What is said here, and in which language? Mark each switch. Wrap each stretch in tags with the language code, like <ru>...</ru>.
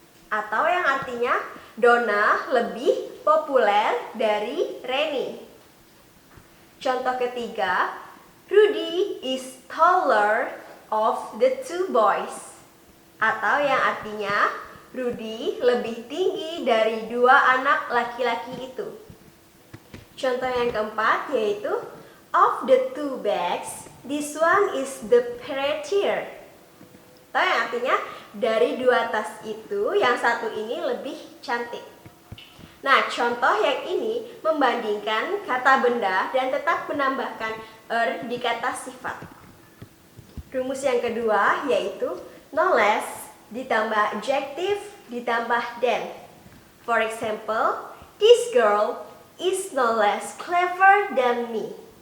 <id>Atau yang artinya Donna lebih populer dari Reni. Contoh ketiga,</id> <en>Rudy is taller of the two boys.</en> <id>Atau yang artinya Rudy lebih tinggi dari dua anak laki-laki itu. Contoh yang keempat yaitu</id> <en>of the two bags, this one is the prettier.</en> <id>Atau yang artinya dari dua tas itu yang satu ini lebih cantik. Nah, contoh yang ini membandingkan kata benda dan tetap menambahkan di kata sifat. Rumus yang kedua yaitu no less ditambah adjective ditambah than.</id> <en>For example, this girl is no less clever than me.</en>